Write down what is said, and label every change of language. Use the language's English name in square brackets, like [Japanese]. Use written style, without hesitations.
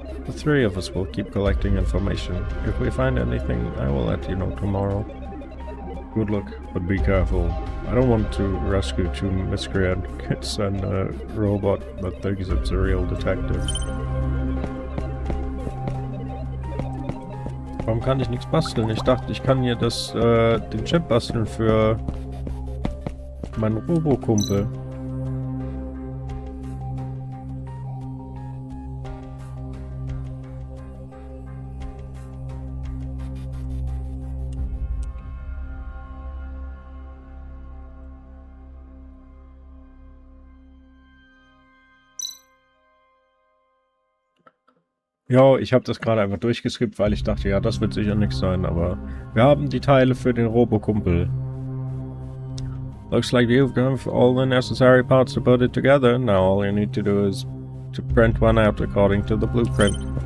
[English] The 3 of us will keep collecting information. If we find anything, I will let you know tomorrow. Good luck, but be careful. I don't want to rescue 2 miscreant kids and a robot that thinks it's a real detective. [German] Warum kann ich nichts basteln? Ich dachte, ich kann hier den Chip basteln für meinen Robokumpel. Ja, ich habe das gerade einfach durchgeskippt, weil ich dachte, ja, das wird sicher nichts sein, aber wir haben die Teile für den Robokumpel. [English] Looks like you've got all the necessary parts to put it together. Now all you need to do is to print one out according to the blueprint.